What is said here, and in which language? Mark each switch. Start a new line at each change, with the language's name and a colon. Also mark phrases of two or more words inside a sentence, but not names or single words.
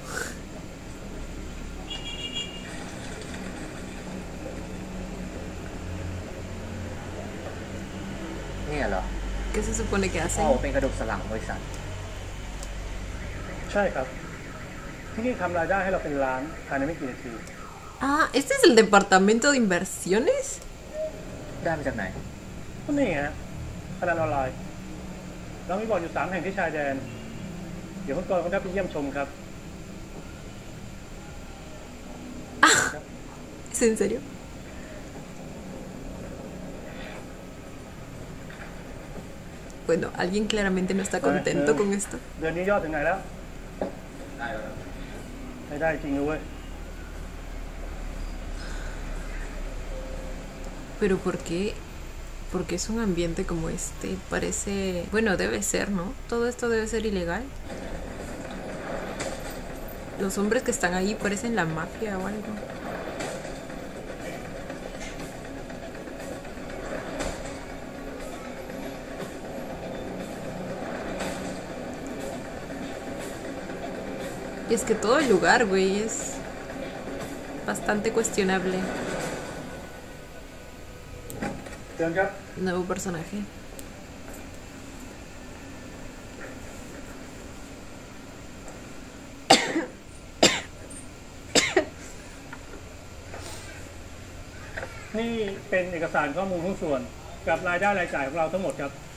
Thai: เนี่ยเหรอ
Spanish: ¿Qué se supone que
Thai: พ่อ
Spanish: hacen?
Thai: เป็นกระดูกสันหลังบริษัท ใช่ครับ ที่นี่ทำรายได้ให้เราเป็นล้านภายในไม่กี่นาที
Spanish: Ah, ¿este es el departamento de inversiones?
Thai: ได้มาจากไหน ก็นี่ฮะพนันออนไลน์เรามีบ่อนอยู่3 แห่งที่ชายแดน เดี๋ยวคุณกรณ์คงได้ไปเยี่ยมชมครับ
Spanish: ¿Es en serio? Bueno, alguien claramente no está contento con esto.
Thai: เดือนนี้ยอดถึงไหนแล้ว ได้จริงด้วย
Spanish: Pero ¿por qué? Porque es un ambiente como este. Parece... Bueno, debe ser, ¿no? Todo esto debe ser ilegal. Los hombres que están ahí parecen la mafia o algo. Y es que todo el lugar, güey, es bastante cuestionable.
Thai: เชิญครับ
Spanish: Nuevo personaje.
Thai: นี่เป็นเอกสารข้อมูลหุ้นส่วนกับรายได้รายจ่ายของเราทั้งหมดครับ